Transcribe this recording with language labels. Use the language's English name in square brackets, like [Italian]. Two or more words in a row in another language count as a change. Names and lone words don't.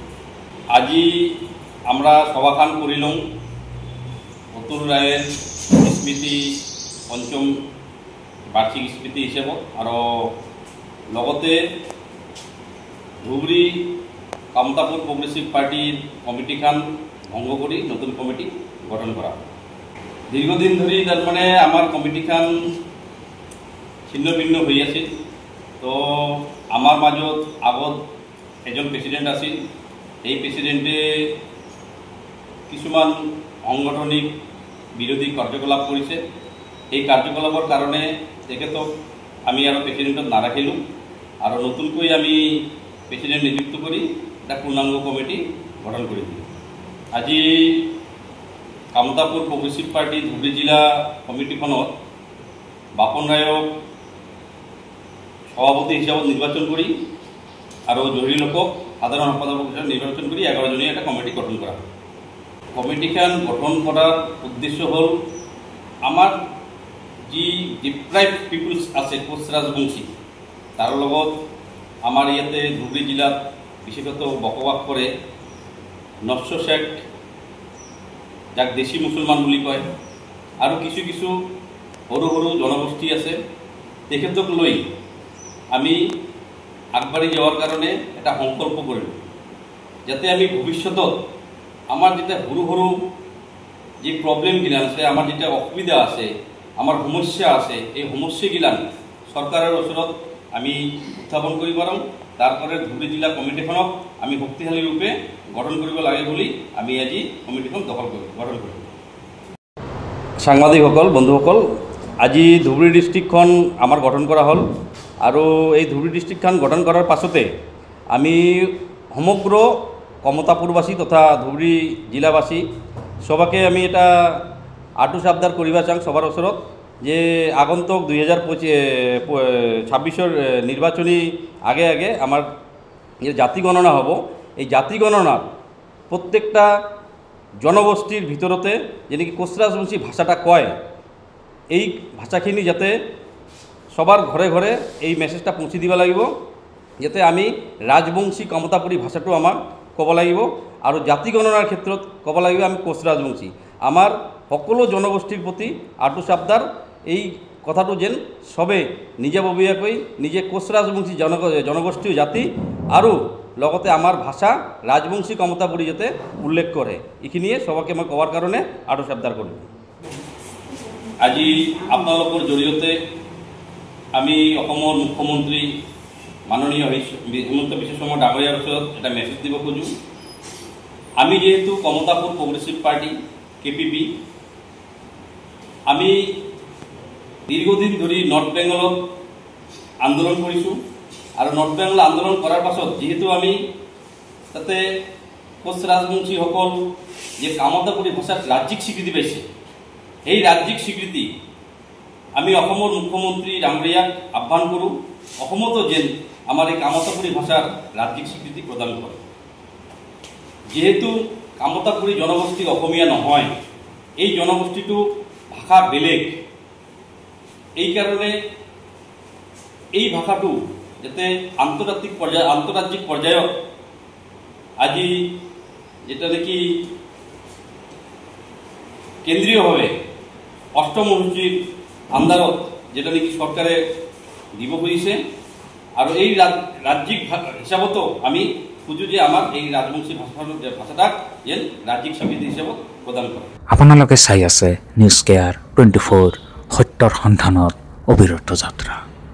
[Rangpuri] আজি আমরা সভাখান করিলাম অতুল রায়ের স্মৃতি পঞ্চম বার্ষিক স্মৃতি হিসেবে আর লগতে ধুবুরী কমতাপুর প্রগ্রেসিভ পার্টির কমিটিখান ভঙ্গ করে নতুন কমিটি গঠন করা। দীর্ঘদিন ধরে তার মানে আমার কমিটিখান ছিন্ন ভিন্ন হয়ে আছে। তো আমার মাজত আগত এজন প্রেসিডেন্ট আছিল, এই প্রেসিডেন্টে কিছুমান সাংগঠনিক বিরোধী কার্যকলাপ করেছে। এই কার্যকলাপের কারণে তেখেতক আমি আর প্রেসিডেন্টত নারাখিলোঁ আর নতুনকৈ আমি প্রেসিডেন্ট নিযুক্ত করি একটা পূর্ণাঙ্গ কমিটি গঠন করে দিই। আজি কমতাপুর প্রগ্রেসিভ পার্টি ধুবুরী জিলা কমিটিখনত বাপন রায়ক সভাপতি হিসাবে নির্বাচন করি আর জরুরি লোকক সাধারণ সম্পাদক হিসাবে নির্বাচন করি 11 জনীয়া একটা কমিটি গঠন করা। কমিটিখান গঠন করার উদ্দেশ্য হল আমার যি [English] deprived peoples [Rangpuri] আছে কোচ রাজবংশী তার লগত আমার ইয়াতে ধুবুরী জিলাত বিশেষত বসবাস করে নস্য শেখ যাক দেশী মুসলমান বুলি কয় আর কিছু কিছু সৰু সৰু জনগোষ্ঠী আছে, তেখেতক লৈ আমি আগবাঢ়ি যাওয়ার কারণে এটা সংকল্প কৰিলোঁ যাতে আমি ভবিষ্যতত আমার যেটা সৰু সৰু যে প্রবলেমগিলান আছে, আমার যেটা অসুবিধা আছে, আমার সমস্যা আছে, এই সমস্যাগিলান সরকারের ওচৰত আমি উত্থাপন কৰিব পাৰোঁ। তারপরে ধুবুরী জিলা কমিটিখনক আমি শক্তিশালী রূপে গঠন কৰিব লাগে বুলি আমি আজি কমিটিখন গঠন কৰিম। সাংবাদিকসকল, বন্ধুসকল, আজি ধুবুরী ডিস্ট্রিক্টখন আমার গঠন করা হল আর এই ধুবুরী ডিস্ট্রিক্টখন গঠন করার পাছতে আমি সমগ্র কমতাপুরবাসী তথা ধুবুরী জিলাবাসী সবাকে আমি এটা আটু সাবধান করিবা চাং সবার ওচৰত যে আগন্তুক 2026 নির্বাচনী আগে আগে আমার যে জাতি গণনা হব, এই জাতি গণনার প্রত্যেকটা জনগোষ্ঠীর ভিতরতে যে নাকি কোচ রাজবংশী ভাষাটা কয় এই ভাষাখিনি যাতে সবার ঘরে ঘরে এই মেসেজটা পৌঁছে দিবা লাগিব, যাতে আমি রাজবংশী কমতাপুরী ভাষাটো আমার কব লাগিব আর জাতি গণনার ক্ষেত্ৰত কব লাগিব আমি কোচ রাজবংশী। আমার সকলো জনগোষ্ঠীর প্রতি আটু সাবধান এই কথাটো যেন সবে নিজাববীয়াকৈ নিজে কোচ রাজবংশী জনগোষ্ঠী জাতি আৰু লগতে আমার ভাষা রাজবংশী কমতাপুরী যাতে উল্লেখ করে এইখিনিয়ে সবাকে মই কবার কারণে আটু সাবধান করব। [Assamese] আজি আপোনালোকৰ জৰিয়তে আমি অসমৰ মুখ্যমন্ত্ৰী মাননীয় হিমন্ত বিশ্ব শৰ্মা ডাঙৰীয়াৰ ওচৰত এটা মেছেজ দিব খোজোঁ। আমি যেহেতু কমতাপুর প্রগ্রেসিভ পার্টি কেপিপি আমি দীর্ঘদিন ধরে নর্থ বেঙ্গলত আন্দোলন কৰিছোঁ আৰু নর্থ বেঙ্গল আন্দোলন করার পাছত যেহেতু আমি তাতে কোচ রাজবংশীসকল যে কমতাপুরী ভাষাত রাজ্যিক স্বীকৃতি পাইছে, এই রাজ্যিক স্বীকৃতি আমি অসমৰ মুখ্যমন্ত্রী ডাঙৰীয়াক আহ্বান কৰোঁ অসমতো যেন আমার এই কমতাপুরী ভাষার রাজ্যিক স্বীকৃতি প্রদান করে। যেহেতু কমতাপুরী জনগোষ্ঠী অসমীয়া নহয়, এই জনগোষ্ঠীটো ভাষা বেলেগ, এই কারণে এই ভাষাটো যাতে আন্তর্জাতিক পর্যায়ত আজি যেটা নাকি কেন্দ্রীয়ভাবে অষ্টম অনুসূচির আন্দারত যেটা নাকি সরকারে দিব খুঁজিছে আর এই রাজ্যিক হিসাবতো আমি খুঁজো যে আমার এই রাজবংশী ভাষাটাক যেন রাজ্যিক স্বীকৃতি হিসাবে প্রদান করে। আপোনালোকে চাই আছে নিউজ কেয়াৰ 24 সত্যৰ সন্ধানত অবিৰত যাত্ৰা।